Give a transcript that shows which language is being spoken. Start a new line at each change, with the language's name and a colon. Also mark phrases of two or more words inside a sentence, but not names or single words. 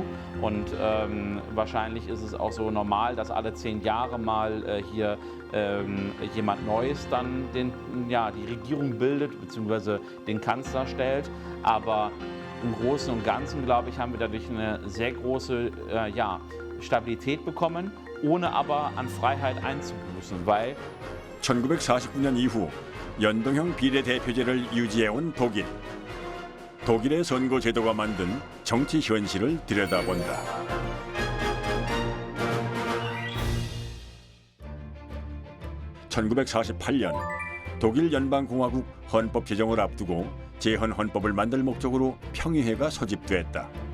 German: Und wahrscheinlich ist es auch so normal, dass alle 10 Jahre mal hier jemand Neues dann die Regierung bildet bzw. den Kanzler stellt. Aber im Großen und Ganzen, glaube ich, haben wir dadurch eine sehr große Stabilität bekommen, ohne aber an Freiheit einzubüßen, weil
Korean: 1949년 이후 연동형 비례대표제를 유지해온 독일. 독일의 선거 제도가 만든 정치 현실을 들여다본다. (1948년) 독일 연방공화국 헌법 제정을 앞두고 제헌헌법을 만들 목적으로 평의회가 소집됐다.